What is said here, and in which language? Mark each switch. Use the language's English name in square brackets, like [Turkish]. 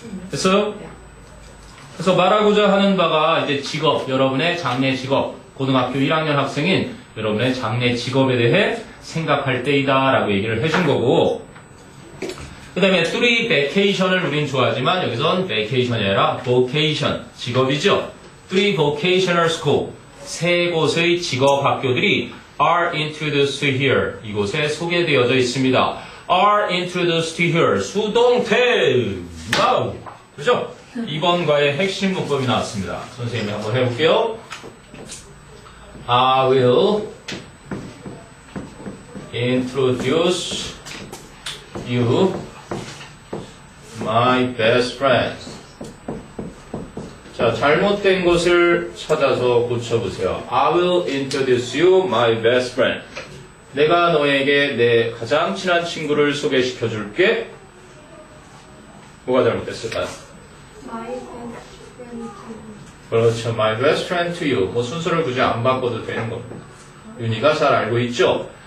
[Korean] 그래서 말하고자 하는 바가 이제 직업, 여러분의 장래 직업, 고등학교 1학년 학생인 여러분의 장래 직업에 대해 생각할 때이다 라고 얘기를 해준 거고 그 다음에 three vacation을 우린 좋아하지만 여기선 vacation이 아니라 vocation, 직업이죠. [English] three vocational school, [Korean] 세 곳의 직업 학교들이 [English] are introduced here, [Korean] 이곳에 소개되어져 있습니다. [English] are introduced here, [Korean] 수동태. 와우, 그죠? 이번 과의 핵심 문법이 나왔습니다. 선생님이 한번 해볼게요. [English] I will introduce you my best friend. [Korean] 자, 잘못된 것을 찾아서 고쳐보세요. [English] I will introduce you my best friend. [Korean] 내가 너에게 내 가장 친한 친구를 소개시켜 줄게. 뭐가 잘못됐을까요? [English] My best friend. [Korean] 그렇죠. [English] My best friend to you. [Korean] 뭐 순서를 굳이 안 바꿔도 되는 겁니다. 윤희가 잘 알고 있죠?